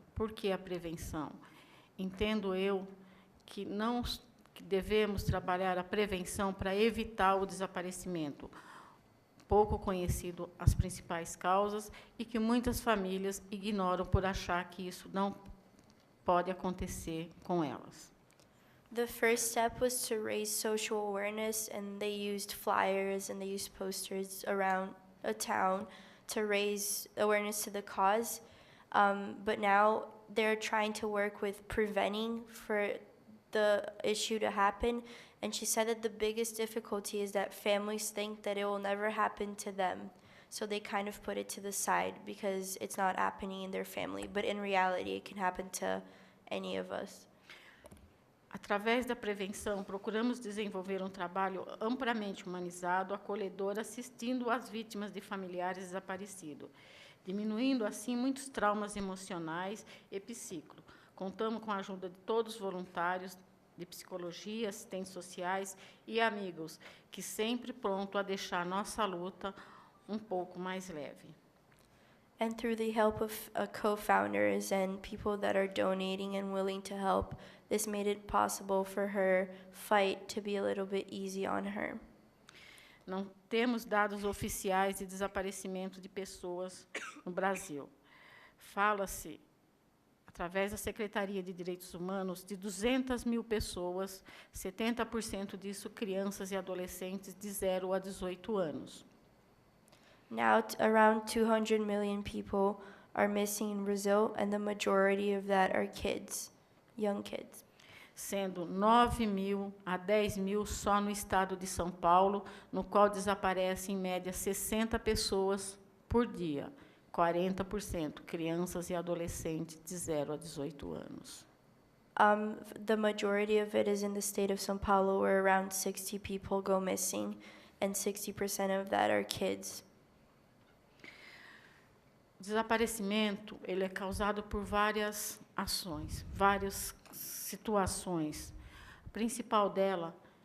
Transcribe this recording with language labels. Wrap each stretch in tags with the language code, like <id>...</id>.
<pt>Por que a prevenção? Entendo eu que devemos trabalhar a prevenção para evitar o desaparecimento. Pouco conhecido as principais causas e que muitas famílias ignoram por achar que isso não pode acontecer com elas.</pt> <en>The first step was to raise social awareness, and they used flyers and they used posters around a town to raise awareness to the cause. But now they're trying to work with preventing for the issue to happen. And she said that the biggest difficulty is that families think that it will never happen to them. So they kind of put it to the side because it's not happening in their family. But in reality, it can happen to any of us.</en> <pt>Através da prevenção, procuramos desenvolver um trabalho amplamente humanizado, acolhedor, assistindo às vítimas de familiares desaparecidos, diminuindo, assim, muitos traumas emocionais e psíquicos. Contamos com a ajuda de todos os voluntários de psicologia, assistentes sociais e amigos, que sempre pronto a deixar nossa luta um pouco mais leve.</pt> <en>And through the help of co-founders and people that are donating and willing to help, this made it possible for her fight to be a little bit easy on her.</en> <pt>Não temos dados oficiais de desaparecimento de pessoas no Brasil. Fala-se, através da Secretaria de Direitos Humanos, de 200 mil pessoas, 70% disso crianças e adolescentes de 0 a 18 anos.</pt> <en>Now, around 200 million people are missing in Brazil, and the majority of that are kids, young kids.</en> <pt>Sendo 9 mil a 10 mil só no estado de São Paulo, no qual desaparecem, em média, 60 pessoas por dia, 40% crianças e adolescentes de 0 a 18 anos.</pt> <en>The majority of it is in the state of São Paulo, where around 60 people go missing, and 60% of that are kids.</en> <pt>O desaparecimento ele é causado por várias ações, várias situações. A principal dela</pt>